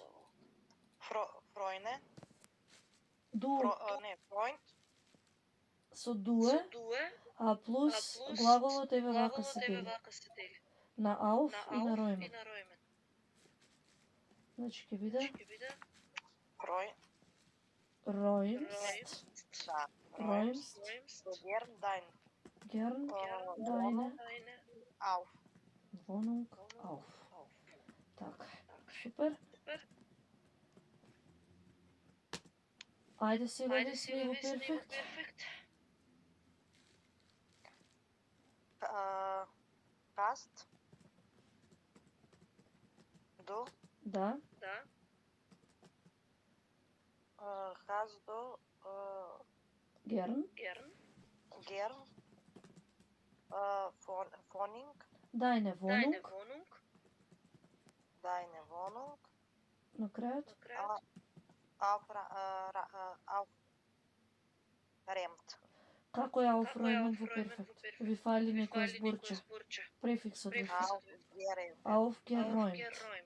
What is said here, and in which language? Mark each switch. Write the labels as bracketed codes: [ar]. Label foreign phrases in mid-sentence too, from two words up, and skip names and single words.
[de] Фройне? Фройнд? [mk] Со дуе, а плюс глаголот еве вака се дели. На auf и на räumen. Значи ќе биде räumst. [de] Gern deine Wohnung auf. [mk] Така, супер. Ајде сега весни во перфект. [de] Hast du? [mk] Да. [de] Hast du Gern. Wohnung? Deine Wohnung. [mk] На крајот. [de] Aufräumt. [mk] Како е aufräumen во перфект? Ви фали некоја зборче. Префиксот ви фали. Aufgeräumt.